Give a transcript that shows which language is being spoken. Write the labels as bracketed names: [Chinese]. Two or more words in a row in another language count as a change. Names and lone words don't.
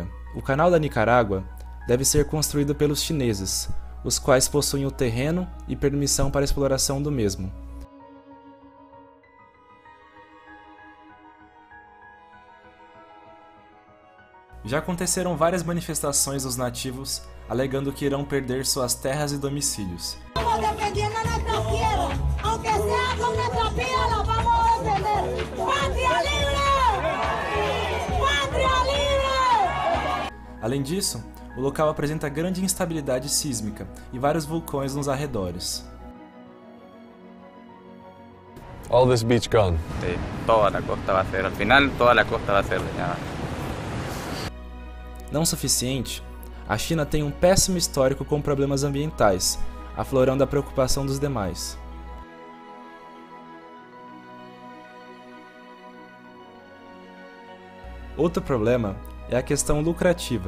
[Portuguese] O Canal da Nicarágua deve ser construído pelos chineses, os quais possuem o terreno e permissão para a exploração do mesmo. Já aconteceram várias manifestações dos nativos alegando que irão perder suas terras e domicílios. [Spanish] Estamos defendiendo nuestra tierra, aunque sea con nuestra vida, la vamos a defender. ¡Patria libre! ¡Patria libre! [Portuguese] Além disso, o local apresenta grande instabilidade sísmica e vários vulcões nos arredores. [English] All this beach gone. [Spanish] Sí, toda la costa va a ser, al final toda la costa va a ser dañada. [Portuguese] Não suficiente, a China tem um péssimo histórico com problemas ambientais, aflorando a preocupação dos demais. Outro problema é a questão lucrativa.